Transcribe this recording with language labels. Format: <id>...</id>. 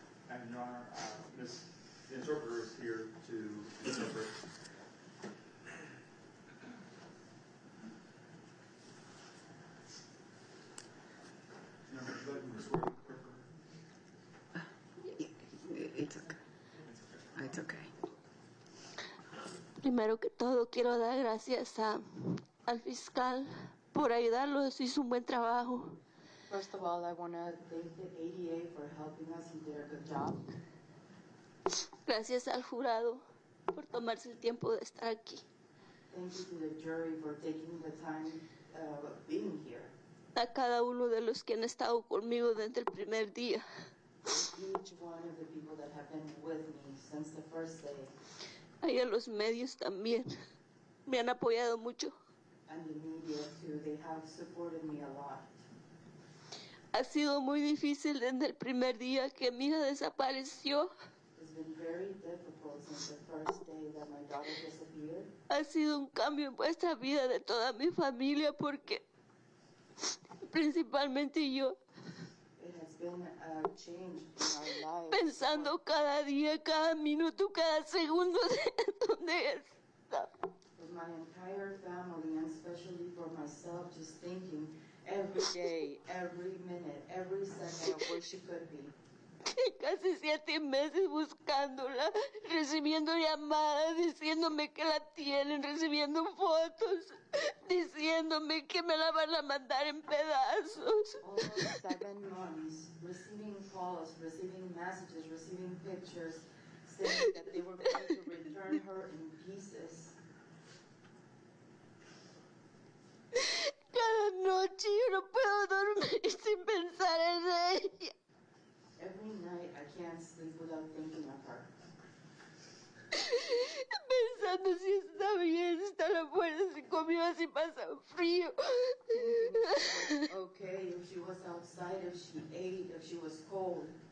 <en>And Your Honor, the interpreter is here to interpret. Your Honor, would you like me to swear the interpreter? It's okay. It's okay.</en> <es>Primero que todo, quiero dar gracias al fiscal por ayudarlos. Hizo un buen trabajo.</es> <en>First of all, I want to thank the ADA for helping us. He did a good job.</en> <es>Gracias al jurado por tomarse el tiempo de estar aquí.</es> <en>Thank you to the jury for taking the time of being here.</en> <es>A cada uno de los que han estado conmigo desde el primer día.</es> <en>Each one of the people that have been with me since the first day.</en> <es>Y a los medios también. Me han apoyado mucho.</es> <en>And the media too, they have supported me a lot.</en> <es>Ha sido muy difícil desde el primer día que mi hija desapareció.</es> <en>It's been very difficult since the first day that my daughter disappeared.</en> <es>Ha sido un cambio en vuestra vida de toda mi familia porque principalmente yo,</es> <en>It has been a change in our lives.</en> <es>pensando cada día, cada minuto, cada segundo de dónde está.</es> <en>For my entire family, and especially for myself, just thinking every day, every minute, every second of where she could be.</en> <es>Casi 7 meses buscándola, recibiendo llamadas, diciéndome que la tienen, recibiendo fotos, diciéndome que me la van a mandar en pedazos.</es> <en>Almost 7 months, receiving calls, receiving messages, receiving pictures, saying that they were going to return her in pieces.</en> <es>Cada noche yo no puedo dormir sin pensar en ella.</es> <en>Every night I can't sleep without thinking of her.</en> <es>Pensando si está bien, si está la fuerza, si comió, si pasa frío.</es> <en>Thinking if she was okay, if she was outside, if she ate, if she was cold.</en>